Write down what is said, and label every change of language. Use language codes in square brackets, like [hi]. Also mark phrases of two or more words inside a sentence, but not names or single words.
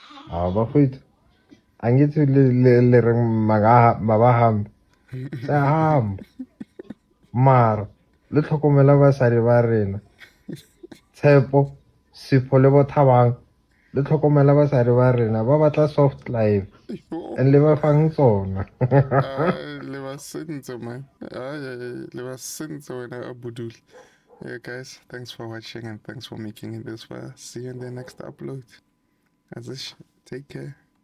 [st] bafowethu angithi le reng mabahambe sehamba mara le tlhokomela basadi ba rena Tshepo Sipho le Bothabang le tlhokomela basadi ba rena ba batla [en] soft life [st] and le ba fang tsona. Le ba sentse man. Le ba sentse wena Abudul. [en] Yeah, guys, thanks for watching and thanks for making it this far. See you in the next upload. Azish, take care.